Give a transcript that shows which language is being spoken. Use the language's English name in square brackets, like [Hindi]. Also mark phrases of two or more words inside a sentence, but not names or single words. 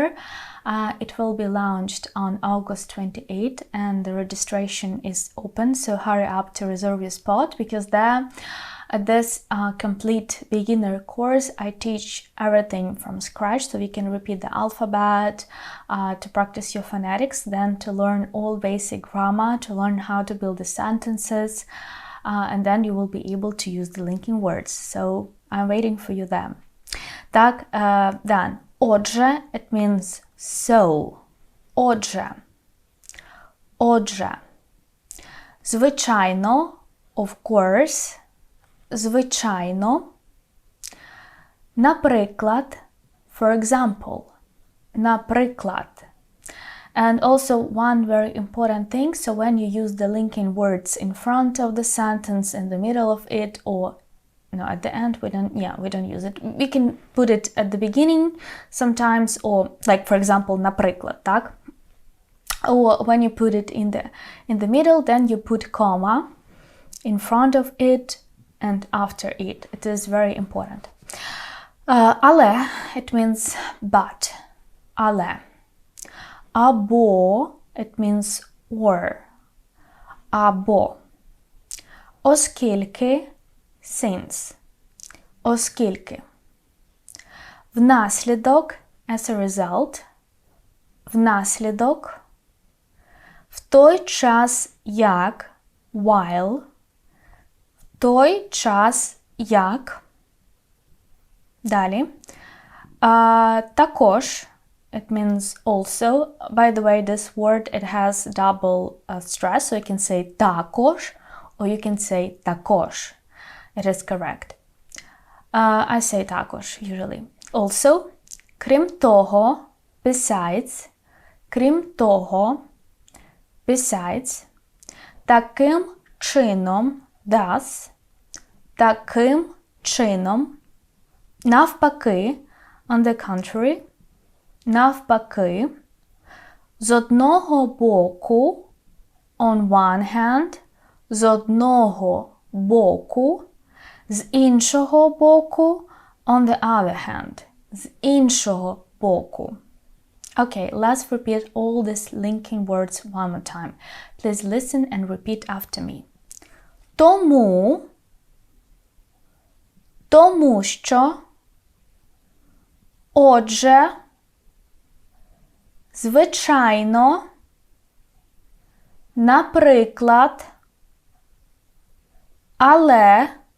[English] It will be launched on August 28th and the registration is open, so hurry up to reserve your spot because there, at this complete beginner course, I teach everything from scratch so we can repeat the alphabet, to practice your phonetics, then to learn all basic grammar, to learn how to build the sentences, and then you will be able to use the linking words. So I'm waiting for you there. Так, then, отже, it means so. [Ukrainian] Отже. Отже. Звичайно, [English] of course. [Ukrainian] Звичайно. Наприклад, [English] for example. [Ukrainian] Наприклад. [English] And also one very important thing, so when you use the linking words in front of the sentence, in the middle of it, or no, at the end, we don't use it. We can put it at the beginning sometimes, or like for example, [Ukrainian] наприклад, так? [English] Or when you put it in the middle, then you put comma in front of it and after it. It is very important. Але, it means but. [Ukrainian] Але. Або, [English] it means or. [Ukrainian] Або. Оскільки, since. Оскільки. Внаслідок, [English] as a result. [Ukrainian] Внаслідок. В той час як, while. В той час як. Далі. Також. [English] It means also. By the way, this word, it has double stress, so you can say також, or you can say також. It is correct. I say також usually. Also, [Ukrainian] крім того, besides, крім того, besides, таким чином, thus, таким чином, навпаки, [English] on the contrary, [Ukrainian] навпаки, з одного боку, [English] on one hand, [Ukrainian] з одного боку, з іншого боку, [English] on the other hand, [Ukrainian] з іншого боку. [English] Okay, let's repeat all these linking words one more time. Please listen and repeat after me. [Ukrainian] Тому що, отже, звичайно, наприклад, але,